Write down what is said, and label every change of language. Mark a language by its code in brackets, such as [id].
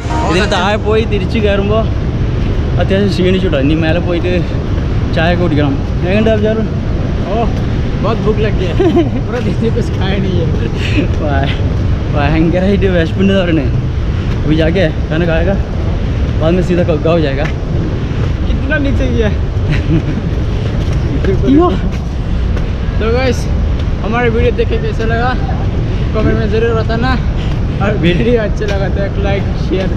[ml] ഇതിന് താഴെ പോയി തിരിച്ച് കയറുമ്പോൾ അത്യാവശ്യം ക്ഷീണിച്ചു കേട്ടോ. ഇനി മേലെ പോയിട്ട് ചായ ഒക്കെ കുടിക്കണം. എങ്ങനെയുണ്ട് അബ്ജാർ? [hi] बहुत भूख लग गई है, पूरा दिन से कुछ खाया नहीं है. [ml] ഭയങ്കരമായിട്ട് വിശപ്പുണ്ട് പറയുന്നത്. [hi] अभी जाके खाना खाएगा, बाद में सीधा गाँव जाएगा. कितना नीचे गया. तो गाइस हमारे वीडियो देख के कैसा लगा कमेंट में ज़रूर बताना. और वीडियो अच्छा लगा तो एक लाइक शेयर.